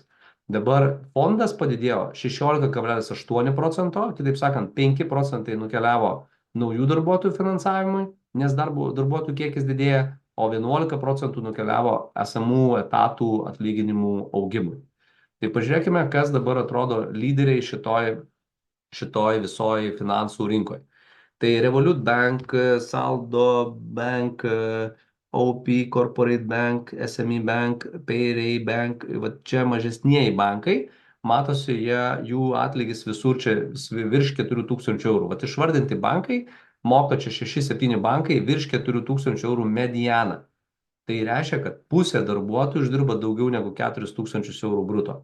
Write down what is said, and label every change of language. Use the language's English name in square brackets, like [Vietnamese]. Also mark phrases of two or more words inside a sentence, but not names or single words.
[Lithuanian] Dabar fondas padidėjo 16,8%, kitaip sakant, 5% nukeliavo naujų darbuotojų finansavimui, nes darbuotojų kiekis didėja, o 11% nukeliavo esamų etatų atlyginimų augimui. Tai pažiūrėkime, kas dabar atrodo lyderiai šitoj visoj finansų rinkoje. Tai Revolut Bank, Saldo Bank, OP Corporate Bank, SME Bank, Payray Bank, va čia mažesnieji bankai, matosi, jų atlygis visur čia virš 4000 eurų. Vat išvardinti bankai moka čia 6-7 bankai virš 4000 eurų medianą. Tai reiškia, kad pusė darbuotojų uždirba daugiau negu 4000 eurų bruto.